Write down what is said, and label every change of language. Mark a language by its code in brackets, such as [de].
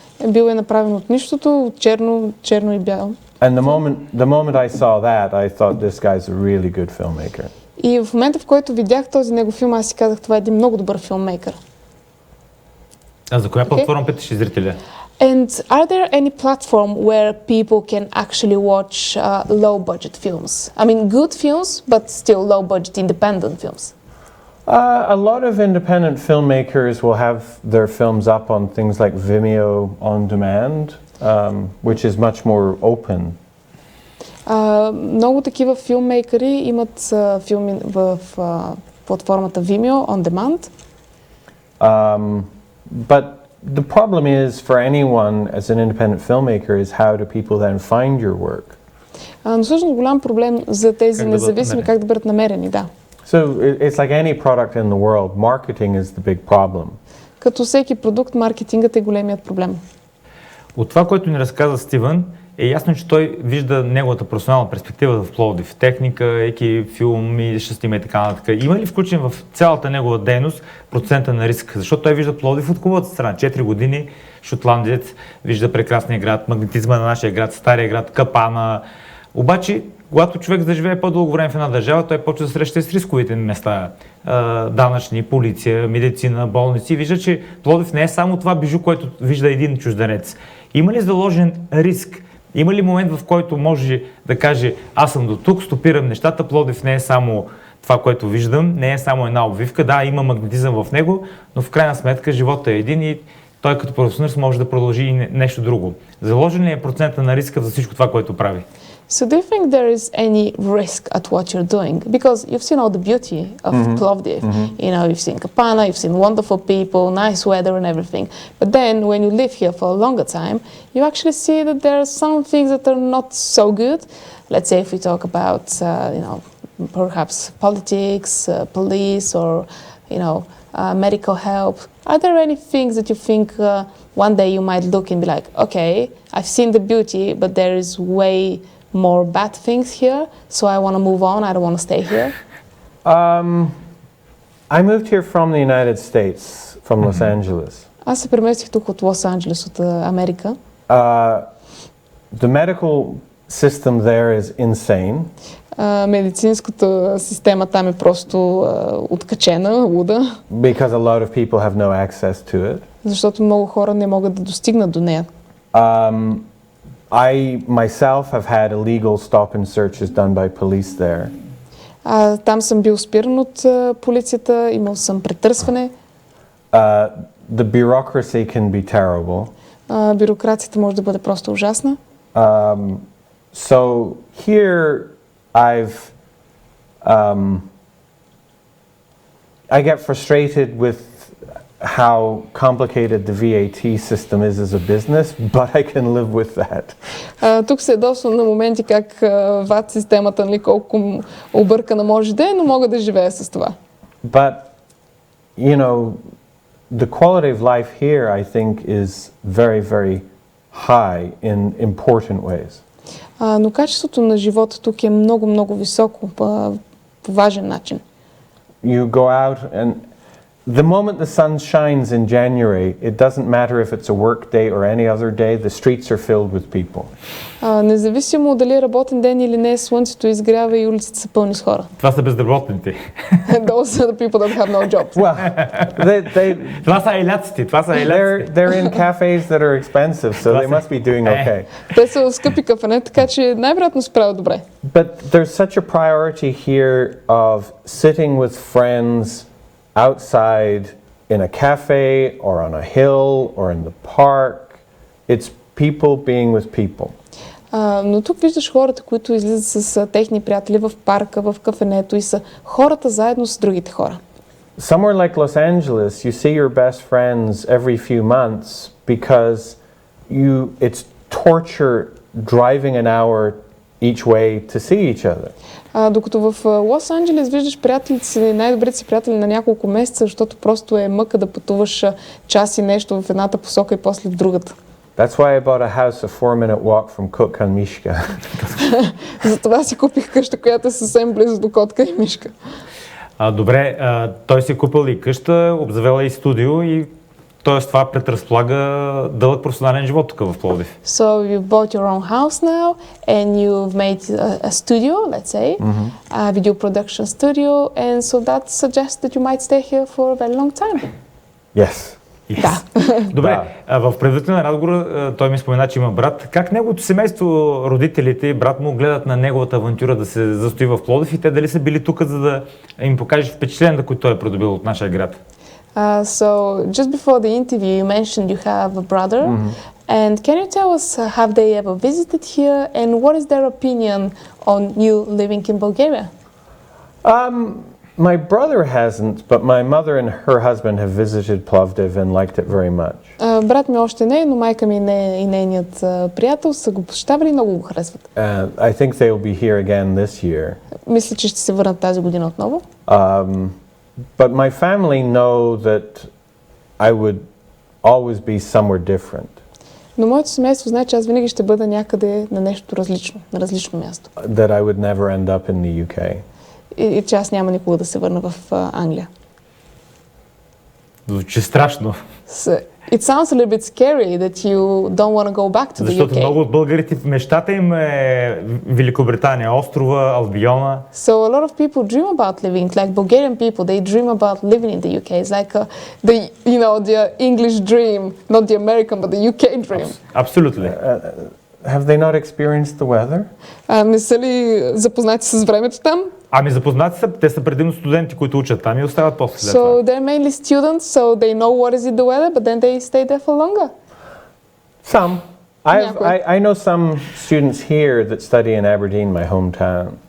[bg] Бил е направен от нищото, от черно и бяло. [en] And the moment I saw that, I thought this guy's a really good filmmaker. [bg] И в момента, в който видях този негов филм, аз си казах, това е един много добър филммейкър. А за коя платформа питаш зрителя? [en] And are there any platform where people can actually watch low budget films? I mean, good films, but still low budget independent films. A lot of independent filmmakers will have their films up on things like Vimeo on demand, which is much more open. [bg] Много такива филммейкъри имат филми в платформата Vimeo on demand. [en] But the problem is for anyone as an independent filmmaker is how do people then find your work? [bg] Но всъщност голям проблем за тези независими как да бъдат намерени, да. [en] So it's like any product in the world, marketing is the big problem. [bg] Като всеки продукт, маркетингът е големият проблем. От това, което ни разказа Стивън, е ясно, че той вижда неговата професионална перспектива в Пловдив. Техника, екип, филми, ще снима и така нататък. Има ли включен в цялата негова дейност процента на риск? Защото той вижда Пловдив от хубавата страна. 4 години, шотландец, вижда прекрасния град, магнетизма на нашия град, стария град, капана. Обаче, когато човек да живее по-дълго време в една държава, той почва да среща с рисковите места. Данъчни, полиция, медицина, болници. Вижда, че Пловдив не е само това бижу, което вижда един чужденец. Има ли заложен риск? Има ли момент, в който може да каже, аз съм до тук, стопирам нещата, Пловдив не е само това, което виждам, не е само една обвивка, да, има магнетизъм в него, но в крайна сметка живота е един и той като професионалист може да продължи и нещо друго. Заложен ли е процента на риска за всичко това, което прави? [en] So do you think there is any risk at what you're doing? Because you've seen all the beauty of Plовдив. You know, you've seen Kapana, you've seen wonderful people, nice weather and everything. But then when you live here for a longer time, you actually see that there are some things that are not so good. Let's say if we talk about, you know, perhaps politics, police or, you know, medical help. Are there any things that you think one day you might look and be like, okay, I've seen the beauty, but there is way more bad things here, so I want to move on, I don't want to stay here? I moved here from the United States, from Los Angeles. [bg] Аз се преместих тук от Лос-Анджелес, от Америка. [en] The medical system there is insane. [bg] Медицинската система там е просто откачена, луда. [en] Because a lot of people have no access to it. [bg] Защото много хора не могат да достигнат до нея. [en] I myself have had illegal stop and searches done by police there. [bg] Там съм бил спиран от полицията, имал съм претърсване. [en] The bureaucracy can be terrible. [bg] Бюрокрацията може да бъде просто ужасна. [en] So here I get frustrated with how complicated the VAT system is as a business, but I can live with that. [bg] Тук се ядосвам на моменти как VAT системата, нали, колко объркана може да е, но мога да живея с това. [en] But, you know, the quality of life here, I think, is very, very high in important ways. [bg] Но качеството на живота тук е много, много високо по важен начин. [en] You go out and the moment the sun shines in January, it doesn't matter if it's a work day or any other day, the streets are filled with people. [bg] Независимо дали е работен ден или не, слънцето изгрява и улиците са пълни с хора. Това са безработните. [en] Those are the people that have no jobs. Well, [bg] Това са еляците, [en] they're in cafes that are expensive, so they must be doing okay. [bg] Те са в скъпи кафене, така че най-вероятно се правят добре. [en] But there's such a priority here of sitting with friends outside in a cafe or on a hill or in the park. It's people being with people. [bg] Но тук виждаш хората, които излизат с техни приятели в парка, в кафенето и са хората заедно с другите хора. [en] Somewhere like Los Angeles, you see your best friends every few months because it's torture driving an hour each way to see each other. [bg] Докато в Лос-Анджелес виждаш приятелите си, най-добрите си приятели на няколко месеца, защото просто е мъка да пътуваш час и нещо в едната посока и после в другата. [en] That's why I bought a house a 4-minute walk from Котка and Мишка. [bg] Затова си купих къща, която е съвсем близо до Котка и Мишка. Добре, той си е купил и къща, обзавела и студио и т.е. това предразполага дълъг професионален живот тук в Пловдив. [en] So you bought your own house now and you've made a studio, let's say, a video production studio, and so that suggests that you might stay here for a very long time. Yes. Yes. [bg] Да. Добре, в предварителен разговор той ми спомена, че има брат. Как неговото семейство, родителите и брат му гледат на неговата авантюра да се застои в Пловдив и те дали са били тук, за да им покажеш впечатленията, които той е придобил от нашия град? [en] So just before the interview, you mentioned you have a brother, and can you tell us have they ever visited here, and what is their opinion on you living in Bulgaria? My brother hasn't, but my mother and her husband have visited Plovdiv and liked it very much. [bg] Брат ми още не, но майка ми и нейният приятел са го посещавали и много го харесват. [en] I think they'll be here again this year. [bg] Мисля, че ще се върнат тази година отново. [en] But my family know that I would always be somewhere different. [bg] Но моето семейство знае, че аз винаги ще бъда някъде на нещо различно, на различно място. [en] That I would never end up in the UK. [bg] И че аз няма никога да се върна в Англия. Звучи страшно. [en] So, it sounds a little bit scary that you don't want to go back to the UK. [bg] Защото много от българите, мечтата им е Великобритания, острова, Албиона. [en] So a lot of people dream about living, like Bulgarian people, they dream about living in the UK. It's like the English dream, not the American, but the UK dream. [bg] Абсолютно. [en] Have they not experienced the weather? [bg] Не са ли запознати с времето там? Ами запознати са, те са предимно студенти, които учат там и остават после след [en] So [bg] това. [en] they're mainly students, so they know what is it the weather, but then they stay there for longer. Some. I know some students here that study in Aberdeen, my hometown.